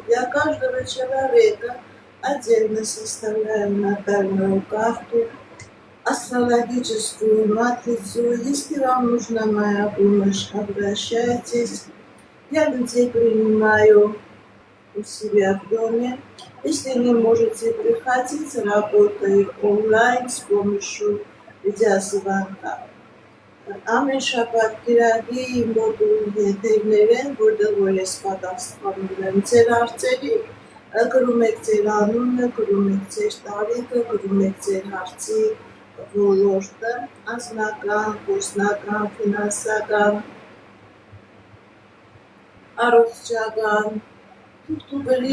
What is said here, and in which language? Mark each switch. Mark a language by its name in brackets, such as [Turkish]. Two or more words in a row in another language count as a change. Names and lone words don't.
[Russian] Для каждого человека отдельно составляю натальную карту, астрологическую матрицу. Если вам нужна моя помощь, обращайтесь. Я людей принимаю у себя в доме. Если не можете приходить, работаю онлайн с помощью видеозвонка. [Armenian] Ամեն շաբաթ կիրակի մոդուլ եթերներ են, որտեղ որ ես պատասխանում եմ ձեր հարցերի, գրում եք ձեր անունը, գրում եք ձեր տարիքը, գրում եք ձեր հարցի ոլորտը, անձնական, գործնական, ֆինանսական, առողջական, թուղթուղերի